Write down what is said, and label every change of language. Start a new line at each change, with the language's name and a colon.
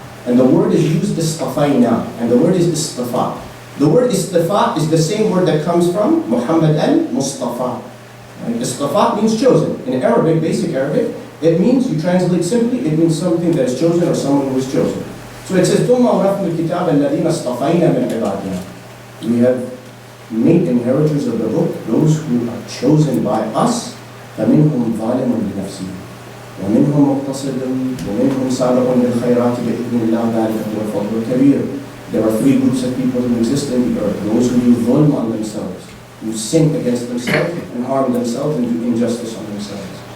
English: And the word is used istafayna, and the word is istafa. The word istafa is the same word that comes from Muhammad al-Mustafa. Right? Istafa means chosen. In Arabic, basic Arabic, it means, you translate simply, it means something that is chosen or someone who is chosen. So it says,
Arabic: ثُمَّ أَوْرَثْنَا الْكِتَابَ الَّذِينَ اصْطَفَيْنَا مِنْ عِبَادِنَا.
English: We have made inheritors of the book, those who are chosen by us.
Arabic: فَمِنْهُمْ ظَالِمٌ لِنَفْسِهِ وَمِنْهُمْ مُقْتَصِدٌ وَمِنْهُمْ سَابِقٌ بِالْخَيْرَاتِ بِإِذْنِ اللَّهِ ذَلِكَ هُوَ الْفَضْلُ الْكَبِيرُ.
English: There are three groups of people who exist in the earth: those who do dhulm on themselves, who sin against themselves and harm themselves and do injustice on themselves.